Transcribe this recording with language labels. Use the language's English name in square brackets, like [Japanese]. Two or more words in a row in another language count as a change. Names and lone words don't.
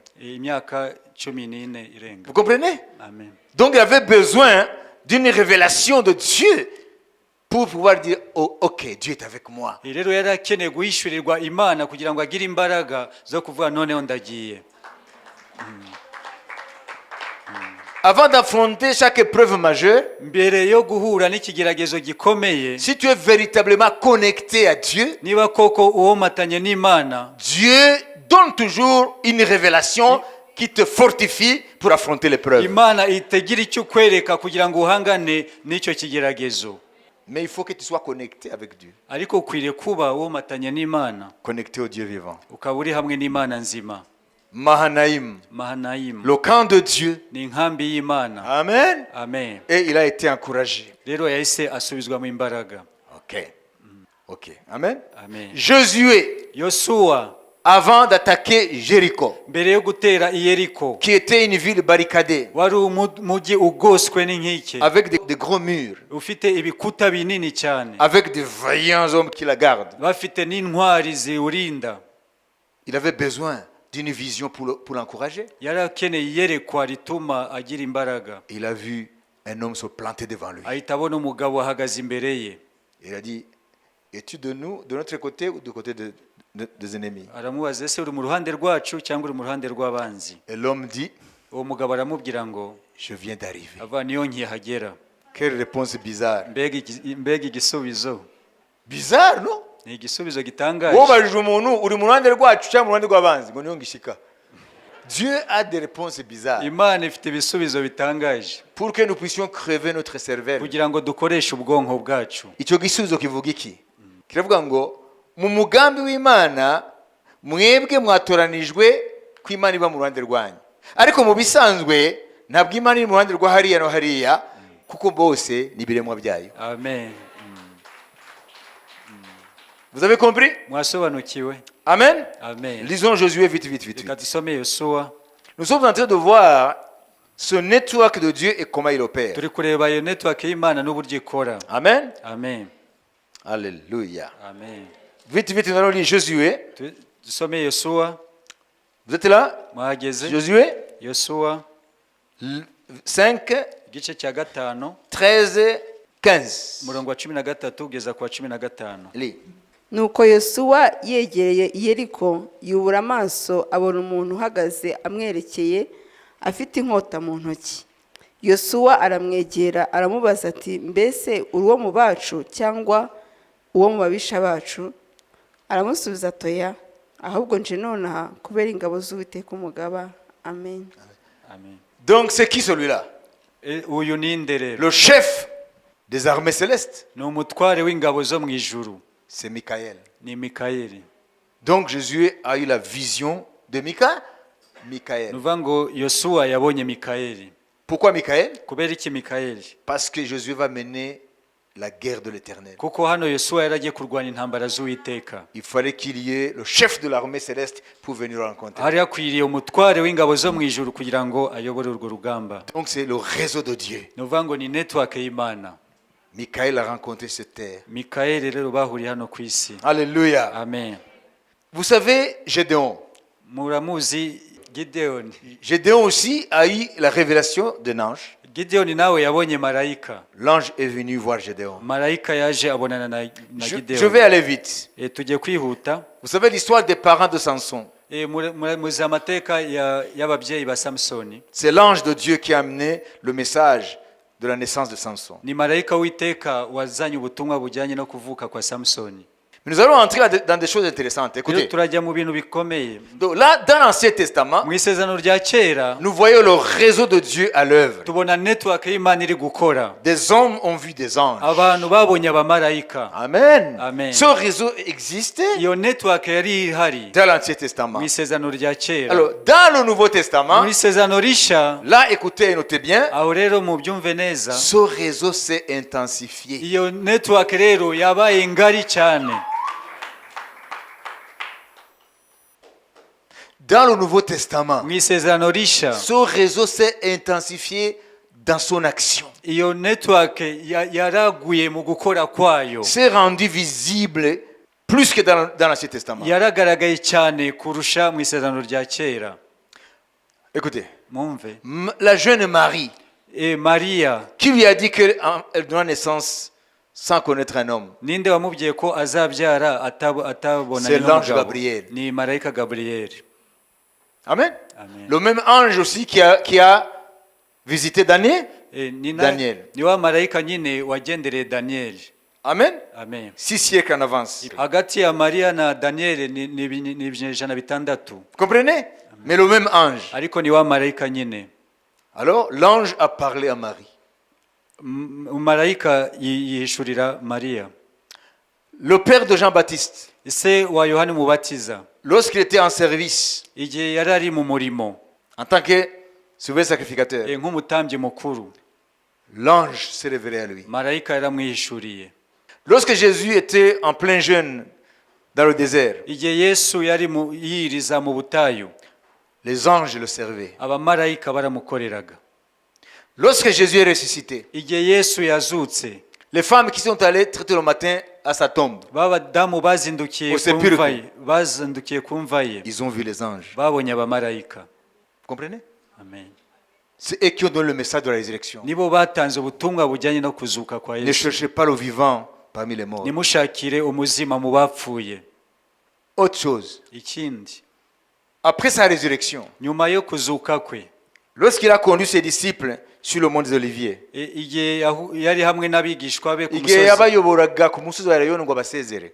[Kinyarwanda] Imyaka 14 irenga. [French] Vous comprenez? Amen. Donc il avait besoin d'une révélation de Dieu pour pouvoir dire, oh, ok, Dieu est avec moi. [Kinyarwanda] Rero yari akeneye guhishurirwa Imana kugira ngo agire imbaraga zo kuvuga noneho ndagiye. [French] avant d'affronter chaque épreuve majeure, [Kinyarwanda] mbere yo guhura n'ikigeragezo gikomeye, [French] si tu es véritablement connecté à Dieu, [Kinyarwanda] niba koko uwomatanye n'Imana, [French] Dieu donne toujours une révélation qui te fortifie pour affronter l'épreuve. [Kinyarwanda] Imana itegira icyo kwereka kugira ngo uhangane n'icyo kigeragezo. [French] Mais il faut que tu sois connecté avec Dieu, [Kinyarwanda] Ariko ukwiriye kuba uwomatanye n'Imana, [French] connecté au Dieu vivant. [Kinyarwanda] ukaba uri hamwe n'Imana nzima. [French] Mahanaïm, [Kinyarwanda] Mahanayimu [French] le camp de Dieu. [Kinyarwanda] ni inkambi y'Imana. Amen. Amen. [French] Et il a été encouragé. [Kinyarwanda] Rero yahise asubizwa mu imbaraga. [French] Ok. Ok. Amen. Amen. Josué, [Kinyarwanda] Yosuwa [French] avant d'attaquer Jéricho, [Kinyarwanda] mbere yo gutera i Yeriko, [French] qui était une ville barricadée, [Kinyarwanda] wari umujyi ugoswe n'inkike, [French] avec des gros murs, [Kinyarwanda] ufite ibikuta binini cyane, [French] avec de vaillants hommes qui la gardent. [Kinyarwanda] bafite n'intwari ziwurinda. [French] Il avait besoin d'une vision pour l'encourager. [Kinyarwanda] Yari akeneye iyerekwa rituma agira imbaraga. [French] Il a vu un homme se planter devant lui. [Kinyarwanda] Ahita abona umugabo ahagaze imbere ye. [French] Il a dit, es-tu de nous, de notre côté ou du côté des ennemis? [Kinyarwanda] Aramubaza, ese uri mu ruhande rwacu cyangwa uri mu ruhande rw'abanzi? [French] Et l'homme dit, [Kinyarwanda] Uwo mugabo aramubwira ngo, [French] je viens d'arriver. [Kinyarwanda] ava niyo nkihagera. [French] Quelle réponse bizarre. [Kinyarwanda] Mbega igisubizo. [French] Bizarre, non? [Kinyarwanda] Ni igisubizo gitangaje. Wobajije umuntu uri mu ruhande rwacu cyangwa mu ruhande rw'abanzi ngo niyo ngishika. [French] Dieu a des réponses bizarres [Kinyarwanda] Imana ifite ibisubizo bitangaje [French] pour que nous puissions crever notre cervelle. [Kinyarwanda] kugira ngo dukoreshe ubwonko bwacu. Icyo gisubizo kivuga iki? Kiravuga ngo mu mugambi w'Imana mwebwe mwatoranijwe ko Imana iba mu ruhande rwanyu, ariko mu bisanzwe ntabwo Imana iri mu ruhande rwa hariya no hariya, kuko bose ni ibiremwa byayo. Amen. [French] Vous avez compris? [Kinyarwanda] Mwasobanukiwe? Amen. Amen. [French] Lisons Josué vite, vite, vite, [Kinyarwanda] Reka [French] vite. [Kinyarwanda] dusome Yosuwa. [French] Nous sommes en train de voir ce network de Dieu et comment il opère. [Kinyarwanda] Turi kureba iyo network y'Imana n'uburyo ikora. Amen. Amen. Alléluia. Amen. [French] Vite, vite, nous allons lire Josué. [Kinyarwanda] Dusome Yosuwa. [French] Vous êtes là? [Kinyarwanda] Mwahageze? [French] Josué [Kinyarwanda] Yosuwa [French] 5, [Kinyarwanda] igice cya 5 [French] 13, 15. [Kinyarwanda] umurongo wa 13 kugeza ku wa 15. [French] Lis. [Kinyarwanda] nuko yosuwa yegereye i yeriko yubura amaso abona umuntu uhagaze amwerekeye afite inkota mu ntoki. yosuwa aramwegera aramubaza ati, mbese uri uwo mu bacu cyangwa uwo mu babisha bacu? aramusubiza atoya, ahubwo nje nonaha kubera ingabo z'Uwiteka umugaba. Amen. Amen. [French] Donc c'est qui celui-là? [Kinyarwanda] Uyu ni nde rero? [French] Le chef des armées célestes, [Kinyarwanda] Ni umutware w'ingabo zo mu ijuru. [French] c'est Michaël. [Kinyarwanda] Ni Mikayeli. [French] Donc Josué a eu la vision de Michaël. [Kinyarwanda] Nuvuga ngo Yosuwa yabonye Mikayeli. [French] Pourquoi Michaël? [Kinyarwanda] Kubera iki Mikayeli? [French] Parce que Josué va mener la guerre de l'Éternel. [Kinyarwanda] Kuko hano Yosuwa yaragiye kurwanya intambara z'Uwiteka. [French] Il fallait qu'il y ait le chef de l'armée céleste pour venir le rencontrer. [Kinyarwanda] Hari hakwiriye umutware w'ingabo zo mu ijuru kugira ngo ayobore urwo rugamba. [French] Donc c'est le réseau de Dieu. [Kinyarwanda] Nuvuga ngo ni network y'Imana. [French] Michaël a rencontré cette terre. [Kinyarwanda] Mikayeli rero bahuriye hano ku isi. Alléluia. Amen. [French] Vous savez, Gédéon. [Kinyarwanda] Muramuzi Gideon. [French] Gédéon aussi a eu la révélation d'un ange. [Kinyarwanda] Gideon nawe yabonye marayika. [French] L'ange est venu voir Gédéon. [Kinyarwanda] Marayika yaje abonana na Gideon. [French] Je vais aller vite. [Kinyarwanda] Tugiye kwihuta. [French] Vous savez l'histoire des parents de Samson. [Kinyarwanda] Muzi amateka y'ababyeyi ba Samsoni. [French] C'est l'ange de Dieu qui a amené le message de la naissance de Samson. [Kinyarwanda] Ni marayika w'Iteka wazanye ubutumwa bujyanye no kuvuka kwa Samsoni. [French] Mais nous allons entrer dans des choses intéressantes. Écoutez. [Kinyarwanda] Turajya mu bintu bikomeye. [French] Donc là, dans l'Ancien Testament, [Kinyarwanda] Mu isezerano rya kera [French] nous voyons le réseau de Dieu à l'œuvre. [Kinyarwanda] tubona network y'Imana iri gukora. [French] Des hommes ont vu des anges. [Kinyarwanda] Abantu babonye abamarayika. Amen. Amen. [French] Ce réseau existait [Kinyarwanda] Iyo network yari ihari [French] dans l'Ancien Testament. [Kinyarwanda] mu isezerano rya kera. [French] Alors, dans le Nouveau Testament, [Kinyarwanda] Mu isezerano rishya [French] là, écoutez et notez bien, [Kinyarwanda] aho rero mubyumve neza, [French] ce réseau s'est intensifié. [Kinyarwanda] iyo network rero yabaye ngari cyane. [French] Dans le Nouveau Testament, [Kinyarwanda] Mu isezerano rishya [French] ce réseau s'est intensifié dans son action. [Kinyarwanda] iyo network yaraguye mu gukora kwayo. [French] S'est rendu visible plus que dans l'Ancien Testament. [Kinyarwanda] Yaragaragaye cyane kurusha mu isezerano rya kera. [French] Écoutez, [Kinyarwanda] Mwumve. [French] la jeune Marie, [Kinyarwanda] Maria, [French] qui lui a dit qu'elle donna naissance sans connaître un homme? [Kinyarwanda] ninde wamubwiye ko azabyara atabonanye [French] C'est l'ange [Kinyarwanda] n'umugabo? [French] Gabriel. [Kinyarwanda] Ni marayika Gabriel. Amen. Amen. [French] Le même ange aussi qui a visité Daniel. Daniel. [Kinyarwanda] Ni wa marayika nyine wagendereye Daniel. Amen. Amen. [French] 6 siècles en avance. [Kinyarwanda] Hagati ya Mariya na Daniel ni ibinyejana bitandatu. [French] Vous comprenez? Mais le même ange. [Kinyarwanda] Ariko ni wa marayika nyine. [French] Alors, l'ange a parlé à Marie. [Kinyarwanda] Marayika yishurira Mariya. [French] Le père de Jean-Baptiste, [Kinyarwanda] Se wa Yohana Umubatiza, [French] lorsqu'il était en service, [Kinyarwanda] igihe yari ari mu murimo [French] en tant que souverain sacrificateur, [Kinyarwanda] nk'umutambyi mukuru, [French] l'ange s'est révélé à lui. [Kinyarwanda] marayika yaramwihishuriye. [French] Lorsque Jésus était en plein jeûne dans le désert, [Kinyarwanda] Igihe Yesu yari yiriza mu butayu, [French] les anges le servaient. [Kinyarwanda] abamarayika baramukoreraga. [French] Lorsque Jésus est ressuscité, [Kinyarwanda] Igihe Yesu yazutse, [French] les femmes qui sont allées traiter le matin à sa tombe, [Kinyarwanda] b'abadamu bazindukiye [French] Au sépulcre. [Kinyarwanda] ku mva ye, [French] ils ont vu les anges. [Kinyarwanda] babonye abamarayika. [French] Vous comprenez? Amen. C'est eux qui ont donné le message de la résurrection. [Kinyarwanda] Nibo batanze ubutumwa bujyanye no kuzuka kwa [French] Ne [Kinyarwanda] Yesu. [French] cherchez pas le vivant parmi les morts. [Kinyarwanda] Nimushakire umuzima mu bapfuye. [French] Autre chose, [Kinyarwanda] Ikindi, [French] après sa résurrection, [Kinyarwanda] nyuma yo kuzuka kwe, [French] lorsqu'il a conduit ses disciples sur le mont des Oliviers, [Kinyarwanda] igihe yari hamwe n'abigishwa be ku igihe musozi. yabayoboraga ku musozi wa Elayono ngo abasezere,